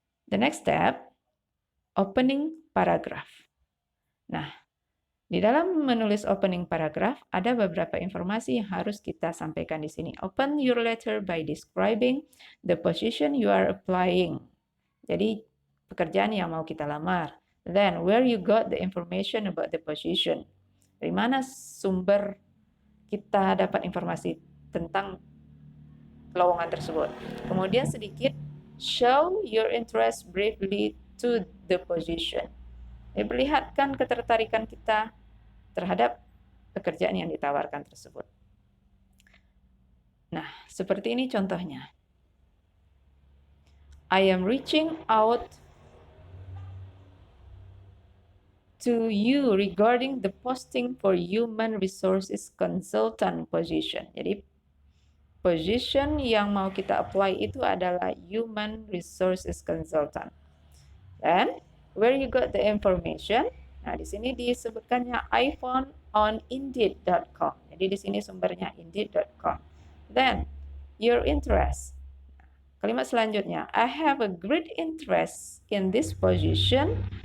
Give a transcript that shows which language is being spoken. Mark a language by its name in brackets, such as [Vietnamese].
[English] The next step, opening paragraph. [Indonesian] Nah, di dalam menulis opening paragraph, ada beberapa informasi yang harus kita sampaikan di sini. [English] Open your letter by describing the position you are applying. [Indonesian] Jadi, pekerjaan yang mau kita lamar. [English] Then, where you got the information about the position. [Indonesian] Dari mana sumber kita dapat informasi tentang lowongan tersebut. Kemudian sedikit, [English] show your interest briefly to the position. [Indonesian] Perlihatkan ketertarikan kita terhadap pekerjaan yang ditawarkan tersebut. Nah, seperti ini contohnya. [English] I am reaching out to you regarding the posting for human resources consultant position. [Indonesian] Jadi, position yang mau kita apply itu adalah human resources consultant. Dan [English] where you got the information? [Indonesian] Nah, di sini disebutkannya [English] I found on indeed.com. [Indonesian] Jadi di sini sumbernya indeed.com. [English] Then your interest. [Indonesian] Kalimat selanjutnya, [English] I have a great interest in this position.